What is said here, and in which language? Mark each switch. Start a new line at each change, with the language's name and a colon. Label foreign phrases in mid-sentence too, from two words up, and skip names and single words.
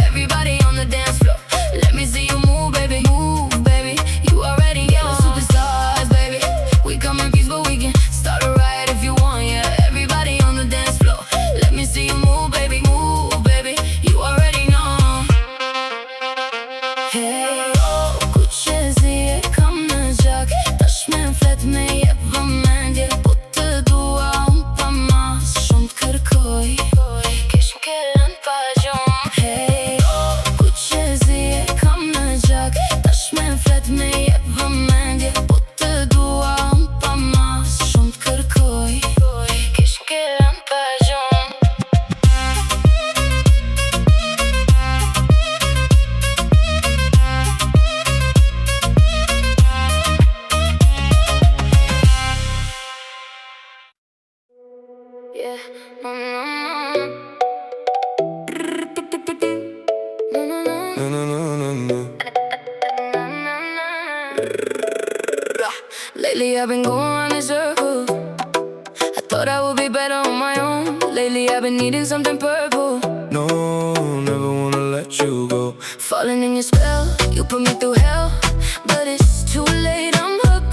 English: Everybody on the dance floor, let me see you move, baby. Move, baby, you already know. Ghetto superstars, baby. We come in peace, but we can start a riot if you want, yeah. Everybody on the dance floor, let me see you move, baby. Move, baby, you already know.
Albanian: Hey, oh, kuqezi e kam në gjak. Tash me flet me jep vëmendje, po të dua unë pa mas. Shumë të kërkoj, keq m'kellem pa gjumë. Hey, oh, kuqezi e kam në gjak. Tash me flet me jep vëmendje, po të dua unë pa mas. Shumë të kërkoj, keq m'kellem pa gjumë.
English: Yeah, no, no, no. No, no, no. No, no, no, no, no. Lately I've been going around in circles. I thought I would be better on my own. Lately I've been needing something purple. No, never wanna let you go. Falling in your spell, you put me through hell. But it's too late, I'm hooked.